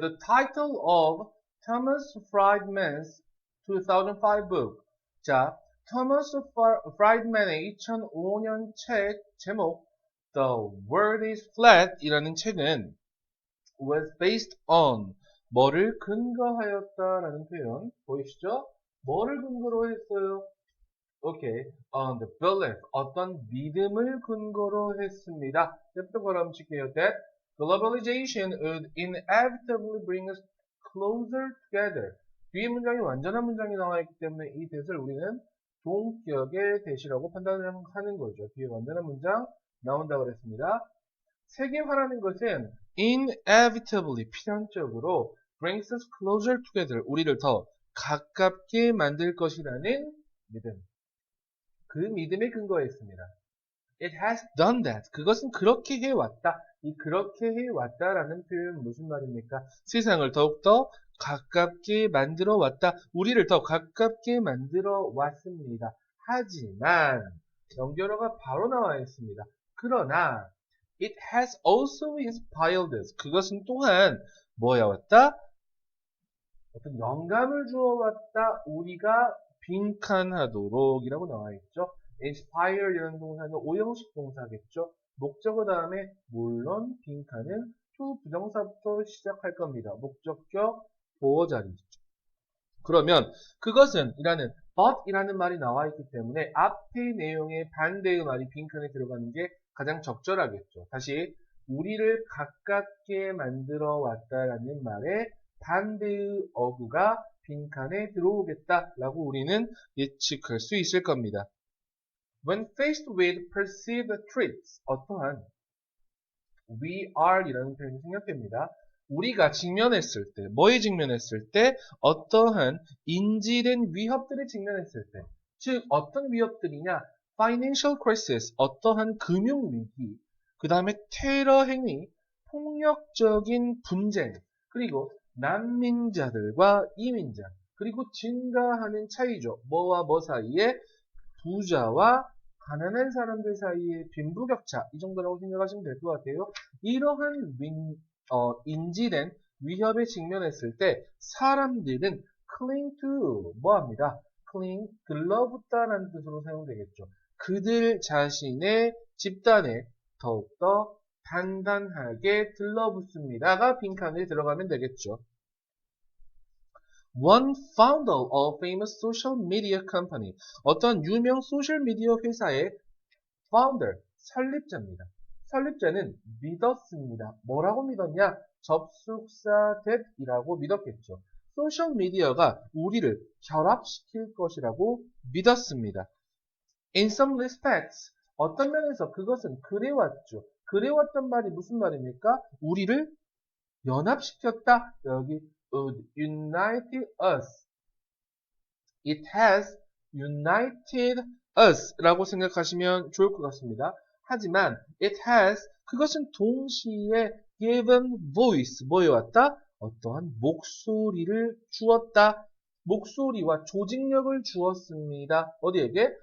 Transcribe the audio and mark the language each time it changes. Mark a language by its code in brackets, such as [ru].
[en] The title of Thomas Friedman's 2005 book. [ko] 자, 토머스 프라이드맨의 2005년 책 제목 The World is Flat 이라는 책은 [en] was based on [ko] 뭐를 근거하였다라는 표현 보이시죠? 뭐를 근거로 했어요? 오케이. [en] On the belief. [ko] 어떤 믿음을 근거로 했습니다. 옆에 걸음 칠게요. [en] That globalization would inevitably bring us closer together. [ko] 뒤에 문장이 완전한 문장이 나와 있기 때문에 이 대를 우리는 동격의 대시라고 판단하는 거죠. 뒤에 완전한 문장 나온다고 그랬습니다. 세계화라는 것은 inevitably 필연적으로 [en] brings us closer together. [ko] 우리를 더 가깝게 만들 것이라는 믿음. 그 믿음에 근거했습니다. [en] It has done that. [ko] 그것은 그렇게 해왔다. 이 그렇게 해왔다라는 표현은 무슨 말입니까? 세상을 더욱더 가깝게 만들어 왔다. 우리를 더 가깝게 만들어 왔습니다. 하지만 연결어가 바로 나와 있습니다. 그러나 [en] it has also inspired us. [ko] 그것은 또한 뭐야 왔다? 어떤 영감을 주어왔다. 우리가 빈칸하도록 이라고 나와 있죠. inspire 이라는 동사는 오형식 동사겠죠. 목적어 다음에 물론 빈칸은 to 부정사부터 시작할 겁니다. 목적격 보어자리죠. 그러면 그것은 이라는 but 이라는 말이 나와 있기 때문에 앞의 내용의 반대의 말이 빈칸에 들어가는 게 가장 적절하겠죠. 다시 우리를 가깝게 만들어 왔다라는 말에 반대의 어구가 빈칸에 들어오겠다라고 우리는 예측할 수 있을 겁니다. [en] When faced with perceived threats, 어떠한 we are [ko] 이라는 표현이 생략됩니다. 우리가 직면했을 때, 뭐에 직면했을 때, 어떠한 인지된 위협들에 직면했을 때, 즉 어떤 위협들이냐, financial crisis, 어떠한 금융위기, 그 다음에 테러 행위, 폭력적인 분쟁, 그리고 난민자들과 이민자, 그리고 증가하는 차이죠. 뭐와 뭐 사이에 부자와 가난한 사람들 사이의 빈부격차 이 정도라고 생각하시면 될 것 같아요. 이러한 인지된 위협에 직면했을 때 사람들은 [en] cling to [ko] 뭐합니다? cling 들러붙다라는 뜻으로 사용되겠죠. 그들 자신의 집단에 더욱더 단단하게 들러붙습니다가 빈칸에 들어가면 되겠죠. [en] One founder of famous social media company. [ko] 어떤 유명 소셜미디어 회사의 founder, 설립자입니다. 설립자는 믿었습니다. 뭐라고 믿었냐? 접속사 that이라고 믿었겠죠. 소셜미디어가 우리를 결합시킬 것이라고 믿었습니다. [en] In some respects, [ko] 어떤 면에서 그것은 그래왔죠. 그래왔단 말이 무슨 말입니까? 우리를 연합시켰다. [en] 여기 united us. It has united us [ko] 라고 생각하시면 좋을 것 같습니다. 하지만 it has 그것은 동시에 [en] given voice [ko] 뭐여왔다? 어떠한 목소리를 주었다. 목소리와 조직력을 주었습니다. 어디에게?